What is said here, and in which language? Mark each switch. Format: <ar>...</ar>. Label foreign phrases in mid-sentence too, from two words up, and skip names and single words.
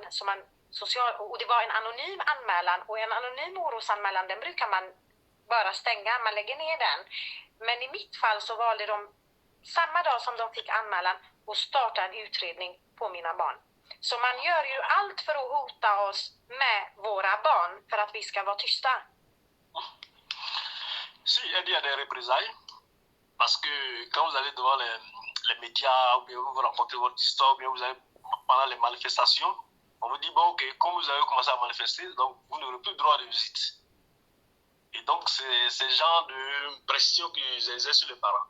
<sv>Och det var en anonym anmälan, och en anonym orosanmälan, den brukar man bara stänga, man lägger ner den. Men i mitt fall så valde de samma dag som de fick anmälan och starta en utredning på mina barn. Så man gör ju allt för att hota oss med våra barn för att vi ska vara tysta.</sv> <fr>Si, il y a des représailles, parce que quand vous allez devant les médias, ou bien vous rencontrez votre histoire, ou bien vous allez pendant les manifestations, on vous dit, bon, ok, comme vous avez commencé à manifester, donc vous n'aurez plus le droit de visite. Et donc, c'est ce genre de pression qu'ils exercent sur les parents.</fr>